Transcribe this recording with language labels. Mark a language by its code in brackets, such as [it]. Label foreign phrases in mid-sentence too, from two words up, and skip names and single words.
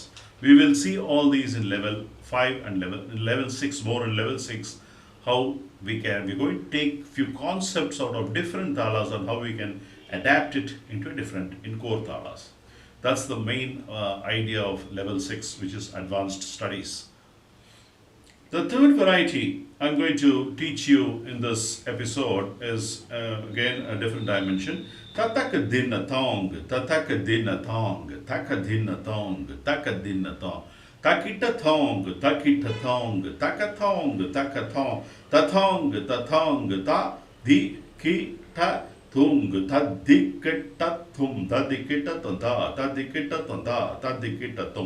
[en] We will see all these in level 5 and level 6, more in level 6, how we're going to take few concepts out of different thalas and how we can adapt it into in core thalas. That's the main idea of level 6, which is advanced studies. The third variety I'm going to teach you in this episode is again a different dimension. Tatakadinatong, tatakadinatong, takadinatong, takadinatong. Takitatong, takitatong, takatong, takatong, tatong, tatong, ta, di, ki, ta, tung, ta, di, ta, tum, ta, di, ta, ta, ta, di, ta, ta, ta, di, ta, tum.